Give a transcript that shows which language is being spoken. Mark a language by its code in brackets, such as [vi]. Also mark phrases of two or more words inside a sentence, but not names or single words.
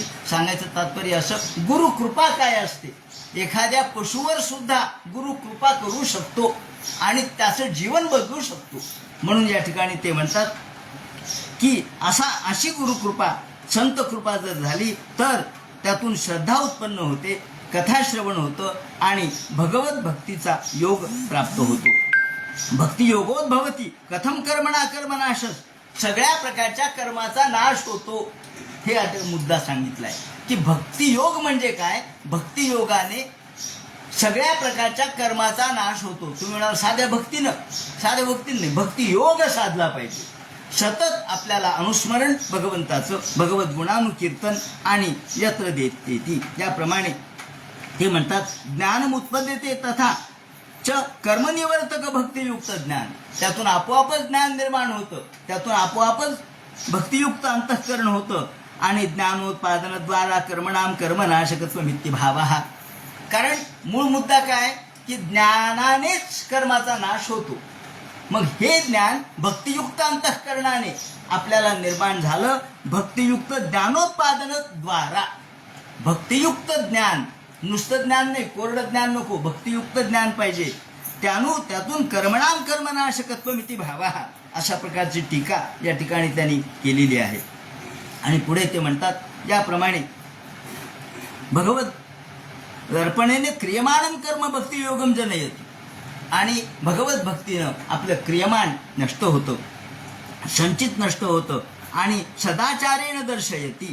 [mr] सांगायचं तात्पर्य असं, गुरु कृपा काय असते. एखाद्या पशुवर सुद्धा गुरु कृपा करू शकतो आणि त्याचं जीवन बदलू शकतो. म्हणून या ठिकाणी ते म्हणतात की अशी गुरुकृपा, संत कृपा जर झाली तर त्यातून श्रद्धा उत्पन्न होते, कथाश्रवण होतं आणि भगवत भक्तीचा योग प्राप्त होतो. [sa] भक्तियोगोद्भवती कथम कर्मणा कर्मनाशस, [mr] सगळ्या प्रकारच्या कर्माचा नाश होतो. हे आता मुद्दा सांगितलाय की भक्तियोग म्हणजे काय. भक्तियोगाने सगळ्या प्रकारच्या कर्माचा नाश होतो. तुम्ही म्हणाल साध्या भक्तीनं नाही, भक्तियोग साधला पाहिजे. सतत आपल्याला अनुस्मरण भगवंताचं, भगवत गुणानुकीर्तन आणि यत्र देते याप्रमाणे ते म्हणतात, [sa] ज्ञानमुत्पद्यते तथा च कर्मनिवर्तक भक्तियुक्त ज्ञान. [mr] त्यातून आपोआपच ज्ञान निर्माण होतं, त्यातून आपोआपच भक्तियुक्त अंतःकरण होतं आणि [sa] ज्ञानोत्पादनद्वारा कर्मणाम कर्मनाशकत्वमिति भावः. [mr] कारण मूळ मुद्दा काय की ज्ञानानेच कर्माचा नाश होतो. मग हे ज्ञान भक्तियुक्त अंतःकरणाने आपल्याला निर्माण झालं. भक्तियुक्त ज्ञानोत्पादनद्वारा, भक्तियुक्त ज्ञान, नुसतं ज्ञान नाही, कोरडं ज्ञान नको, भक्तियुक्त ज्ञान पाहिजे. त्यातून [sa] कर्मणाम कर्मनाशकत्वमिति भावः [mr] अशा प्रकारची टीका या ठिकाणी त्यांनी केलेली आहे. आणि पुढे ते म्हणतात याप्रमाणे, [sa] भगवत दर्पणेने क्रियमाणम कर्म भक्तियोगम जनयती. [mr] आणि भगवत भक्तीनं आपलं क्रियमान नष्ट होतं, संचित नष्ट होतं आणि [sa] सदाचारेण दर्शयती.